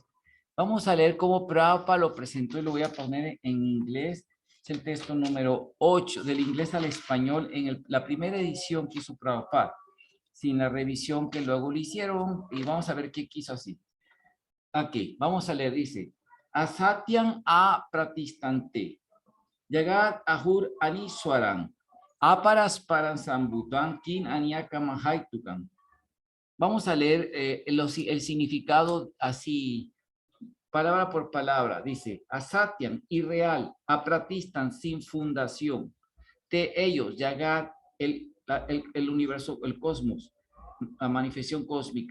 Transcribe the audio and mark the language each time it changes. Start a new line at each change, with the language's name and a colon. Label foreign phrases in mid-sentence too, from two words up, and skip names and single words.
Spanish: Vamos a leer cómo Prabhupada lo presentó y lo voy a poner en inglés. Es el texto número 8, del inglés al español, en la primera edición que hizo Prabhupada, sin la revisión que luego le hicieron, y vamos a ver qué quiso así. Aquí, vamos a leer, dice,
Sanskrit: असत्यम् अ प्रतिष्ठन्ते, जगत् आहुर् अनीश्वरम्, अपरस्परम् सम्भूतम् किम् अन्यत्कामहैतुकम्.
Spanish: Vamos a leer el significado así, palabra por palabra. Dice, asatyam, irreal, apratistan, sin fundación. De ellos, Yagat, el universo, el cosmos, la manifestación cósmica.